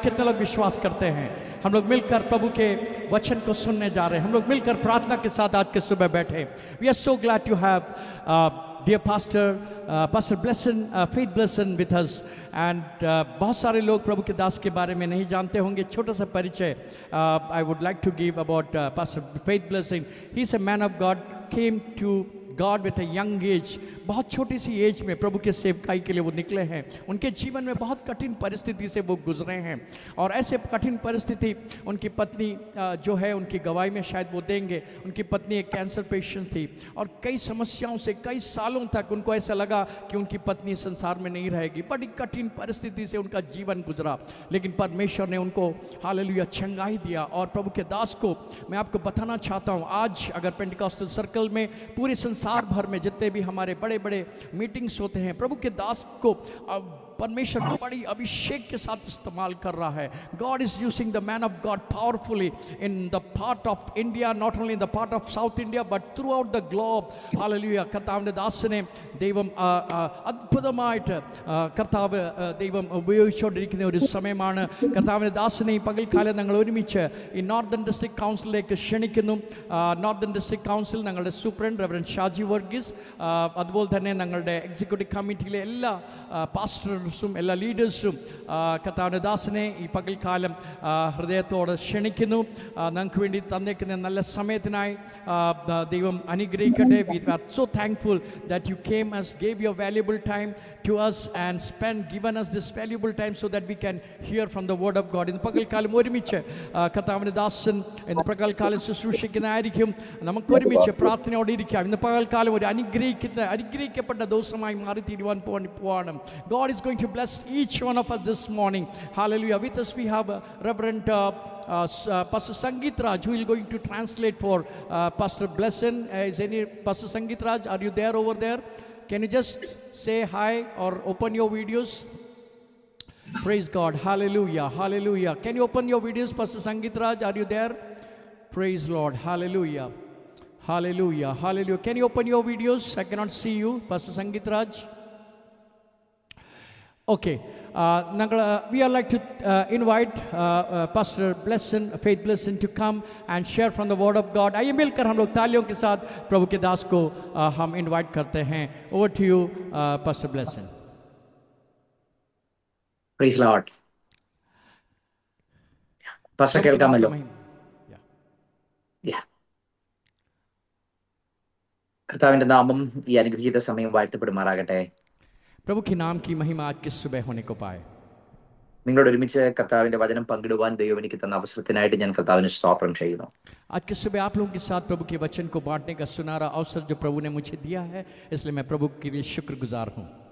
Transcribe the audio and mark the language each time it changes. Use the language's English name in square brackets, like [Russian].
[Hindi] कितने लोग विश्वास करते हैं? हम लोग मिलकर प्रभु के वचन को सुनने जा रहे हैं, हम लोग मिलकर प्रार्थना के साथ आज के सुबह बैठे। [English] we are so glad to have dear pastor Blesson, Faith Blesson with us, and [Hindi] बहुत सारे लोग प्रभु के दास के बारे में नहीं जानते होंगे। छोटा सा परिचय [English] I would like to give about Pastor Faith Blesson. He is a man of God, came to God with a young age. [Hindi] बहुत छोटी सी एज में प्रभु के सेवकाई के लिए वो निकले हैं। उनके जीवन में बहुत कठिन परिस्थिति से वो गुजरे हैं, और ऐसे कठिन परिस्थिति उनकी पत्नी जो है उनकी गवाही में शायद वो देंगे। उनकी पत्नी एक कैंसर पेशेंट थी, और कई समस्याओं से कई सालों तक उनको ऐसा लगा कि उनकी पत्नी संसार में नहीं रहेगी। बड़ी कठिन परिस्थिति से उनका जीवन गुजरा, लेकिन परमेश्वर ने उनको हालेलुया चंगाई दिया। और प्रभु के दास को मैं आपको बताना चाहता हूँ, आज अगर पेंटिकॉस्टल सर्कल में पूरे संसार भर में जितने भी हमारे बड़े बड़े मीटिंग्स होते हैं, प्रभु के दास को परमेश्वर बड़ी अभिषेक के साथ इस्तेमाल कर रहा है. [English] God is using the man of God powerfully in the part of India, not only in the part of South India but throughout the globe. Hallelujah. [Malayalam] കർത്താവിൻ്റെ ദാസനെ ദൈവം അത്ഭുതമായിട്ട് കർത്താവ് ദൈവം ഉപയോഗിച്ചുകൊണ്ടിരിക്കുന്ന ഒരു സമയമാണ്. കർത്താവിൻ്റെ ദാസനെ ഈ പകൽക്കാലം ഞങ്ങൾ ഒരുമിച്ച് ഈ നോർത്തേൺ ഡിസ്ട്രിക്ട് കൗൺസിലേക്ക് ക്ഷണിക്കുന്നു. നോർത്തേൺ ഡിസ്ട്രിക്ട് കൗൺസിൽ ഞങ്ങളുടെ സൂപ്രണ്ട് റെവറൻഡ് ഷാജി വർഗീസ്, അതുപോലെ തന്നെ ഞങ്ങളുടെ എക്സിക്യൂട്ടീവ് കമ്മിറ്റിയിലെ എല്ലാ പാസ്റ്റേഴ്സും എല്ലാ ലീഡേഴ്സും കർത്താവിൻ്റെ ദാസനെ ഈ പകൽക്കാലം ഹൃദയത്തോട് ക്ഷണിക്കുന്നു. ഞങ്ങൾക്ക് വേണ്ടി തന്നേക്കുന്ന നല്ല സമയത്തിനായി ദൈവം അനുഗ്രഹിക്കട്ടെ. [English] We are so thankful that you came and gave your valuable time to us and given us this valuable time so that we can hear from the word of God. [Malayalam] ഇന്ന് പകൽക്കാലം ഒരുമിച്ച് കർത്താവിൻ്റെ ദാസൻ ഇന്ന് പകൽക്കാലം ശുശ്രൂഷിക്കുന്നതായിരിക്കും. നമുക്ക് ഒരുമിച്ച് പ്രാർത്ഥനയോടെ ഇരിക്കാം. ഇന്ന് പകൽക്കാലം ഒരു അനുഗ്രഹിക്കപ്പെട്ട ദിവസമായി മാറി തീരുവാൻ പോവാണ്. [English] God is going to bless each one of us this morning. Hallelujah. With us we have Reverend Pastor Sangeet Raj, who is going to translate for Pastor Blesson. Is any Pastor Sangeet Raj, are you there over there? Can you just say hi or open your videos? Praise God. Hallelujah. Hallelujah. Can you open your videos, Pastor Sangeet Raj? Are you there? Praise Lord. Hallelujah. Hallelujah. Hallelujah. Can you open your videos? I cannot see you, Pastor Sangeet Raj. Okay. We are like to invite Pastor Blesson, Faith Blesson, to come and share from the Word of God. [Hindi] आइए मिलकर हम लोग तालियों के साथ प्रभु के दास को हम invite करते हैं. [English] Over to you, Pastor Blesson. Praise Lord. [Malayalam] Pastor കേൾക്കാമല്ലോ? കർത്താവിന്റെ നാമം ഈ അനുഗ്രഹീത സമയം വാഴ്ത്തപ്പെടുമാറാകട്ടെ. [Hindi] प्रभु के नाम की महिमा आज की सुबह होने को पाए. [Malayalam] നിങ്ങളോട് ഒരുമിച്ച് കർത്താവിന്റെ വചനം പങ്കിടുവാൻ ദൈവം എനിക്ക് തന്ന അവസരത്തിനായിട്ട് ഞാൻ കർത്താവിന് സ്തോത്രം ചെയ്യുന്നു. [Hindi] आज की सुबह आप लोगों के साथ प्रभु के वचन को बांटने का सुनहरा अवसर जो प्रभु ने मुझे दिया है, इसलिए मैं प्रभु के लिए शुक्रगुजार हूँ.